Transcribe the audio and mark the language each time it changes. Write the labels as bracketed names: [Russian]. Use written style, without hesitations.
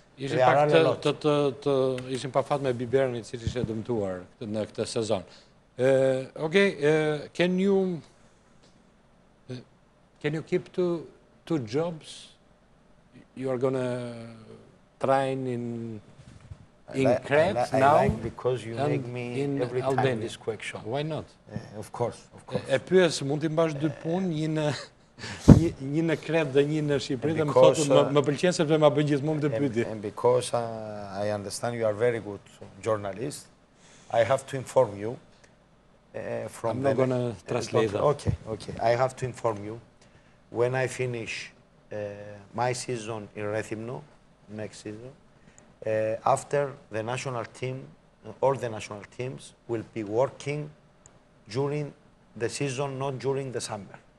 [Albanian] Ishin pak ishin pa fat me Biberin, i cili ishte dëmtuar në këtë sezon. [English] Okay, can you keep two jobs? You are gonna train in Crete now? I like because you make me every time this question. Why not? Of course. [Albanian] E pyes, mund t'i mbash dy punë, një në Crete dhe një në Shqipëri, dhe më thotë më pëlqen sepse ma bën gjithmonë këtë pyetje. [English] And because I understand you are very good journalist, I have to inform you. I'm not going to translate that. Okay. I have to inform you. When I finish my season in Rethymno, next season, after the national team, all the national teams will be working during the season, not during the summer.